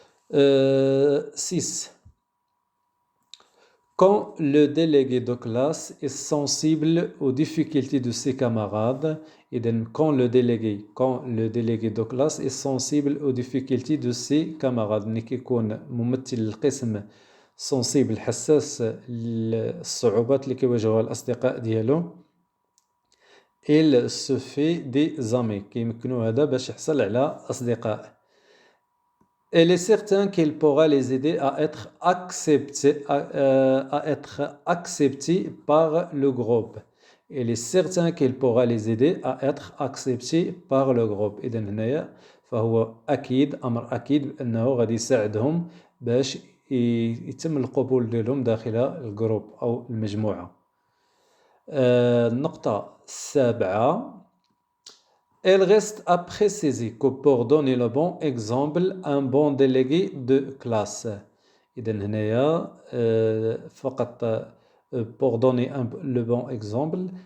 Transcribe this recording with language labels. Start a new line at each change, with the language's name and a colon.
French: 6. Quand le délégué de classe est sensible aux difficultés de ses camarades, quand le délégué de classe est sensible aux difficultés de ses camarades,
Arabic: ملي كيكون ممثل القسم sensible حساس للصعوبات اللي كيواجهوها الأصدقاء ديالو،
French: il se fait des amis،
Arabic: كيمكنو هذا باش يحصل على أصدقاء.
French: Il est certain qu'il pourra les aider à être acceptés par le groupe. Il est certain qu'il pourra les aider à être acceptés par le groupe.
Arabic: إذن هنايا فهو أكيد أمر أكيد بأنه غادي يساعدهم باش يتم القبول ديالهم داخل الجروب أو المجموعة. النقطة 7.
French: Elle reste à préciser que pour donner le bon exemple, un bon délégué de classe.
Arabic: إذا هنايا فقط
French: pour donner le bon exemple.